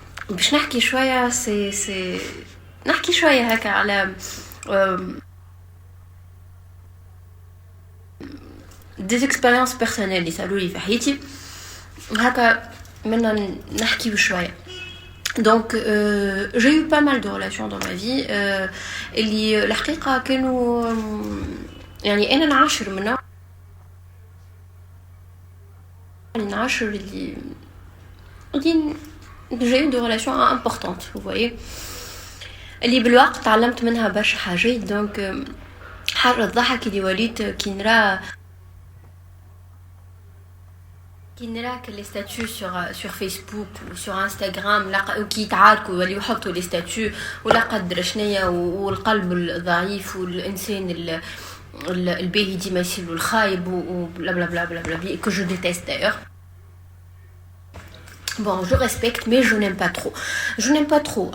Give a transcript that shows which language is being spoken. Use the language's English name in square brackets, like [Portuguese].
[Arabic] باش نحكي شوية سي نحكي شوية هكا على [French] des expériences personnelles [Arabic] اللي صاروا لي في حياتي هكا منا نحكي بشوية. [French] Donc j'ai eu pas mal de relations dans ma vie [Arabic] اللي الحقيقة كانوا يعني أنا نعاشر منها نعاشر اللي [French] j'ai eu des relations importantes vous voyez [Arabic] اللي بالوقت تعلمت منها برشا حاجات. [French] دونك [Arabic] حاجة الضحك اللي وليت كي نراك [French] لي ستاتيو [Arabic] sur فيسبوك و sur انستغرام كي يتعاركوا يوليو يحطوا لي ستاتيو ولا قدر شنيا والقلب الضعيف والانسان الباهي ديما يصير الخايب وبلا بلا بلا بلا بلا [French] que je déteste d'ailleurs. Bon, je respecte mais je n'aime pas trop.